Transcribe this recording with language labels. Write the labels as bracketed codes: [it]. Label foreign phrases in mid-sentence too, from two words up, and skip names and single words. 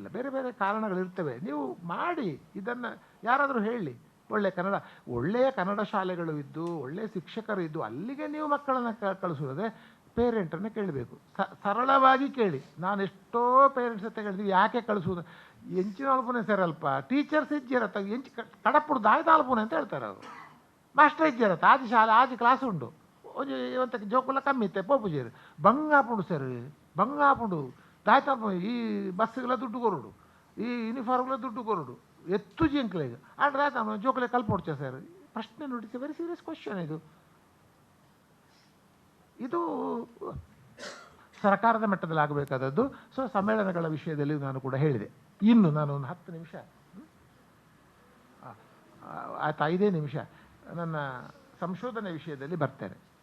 [kn] ಬೇರೆ ಬೇರೆ ಕಾರಣಗಳಿರ್ತವೆ. ನೀವು ಮಾಡಿ, ಇದನ್ನು ಯಾರಾದರೂ ಹೇಳಿ, ಒಳ್ಳೆಯ ಕನ್ನಡ ಶಾಲೆಗಳು ಇದ್ದು ಒಳ್ಳೆಯ ಶಿಕ್ಷಕರು ಇದ್ದು ಅಲ್ಲಿಗೆ ನೀವು ಮಕ್ಕಳನ್ನು ಕಳಿಸೋದೇ ಪೇರೆಂಟನ್ನು ಕೇಳಬೇಕು. ಸರಳವಾಗಿ ಕೇಳಿ. ನಾನು ಎಷ್ಟೋ ಪೇರೆಂಟ್ಸ್ ಹತ್ರ ಕೇಳಿದ್ವಿ, ಯಾಕೆ ಕಳಿಸೋದು? [tcy] ಎಂಚಿನ ಅಲ್ಪನೆ ಸರಲ್ಪ ಟೀಚರ್ಸ್ ಇಜ್ಜಿರತ್ತ, ಎಂಚು ಕಡಪುಡು ದಾಯ್ದ ಅಲ್ಪನೆ [kn] ಅಂತ ಹೇಳ್ತಾರೆ ಅವರು. [tcy] ಮಾಸ್ಟರ್ ಇಜ್ಜಿರತ್ತ, ಆಜಿ ಶಾಲೆ ಆಜಿ ಕ್ಲಾಸ್ ಉಂಡು, ಒಂದು ಇವತ್ತಕ್ಕೆ ಜೋಕುಲ್ಲ ಕಮ್ಮಿ ಇತ್ತೆ ಪೋಪುಜೇರು ಬಂಗಾಪುಂಡು ಸರ್, ಬಂಗಾಪುಂಡು ದಾಯ್ತ ಈ ಬಸ್ಗೆಲ್ಲ ದುಡ್ಡು ಕೊರಡು, ಈ ಯೂನಿಫಾರ್ಮ್ಗೆಲ್ಲ ದುಡ್ಡು ಕೊರಡು, ಎತ್ತು ಜಿಂಕ್ಲೆಗೆ ಆಡ್ರೆ ಆಯ್ತು ಜೋಕಲೆ ಕಲ್ಪೊಡ್ಚೆ ಸರ್. [kn] ಪ್ರಶ್ನೆ ನೋಡಿ, [en] very serious question [kn] ಇದು ಸರ್ಕಾರದ ಮಟ್ಟದಲ್ಲಿ ಆಗಬೇಕಾದದ್ದು. ಸೊ ಸಮ್ಮೇಳನಗಳ ವಿಷಯದಲ್ಲಿ ನಾನು ಕೂಡ ಹೇಳಿದೆ. ಇನ್ನು ನಾನು ಒಂದು 10 ನಿಮಿಷ ಆಯ್ತು, 5 ನಿಮಿಷ ನನ್ನ ಸಂಶೋಧನೆ ವಿಷಯದಲ್ಲಿ ಬರ್ತೇನೆ.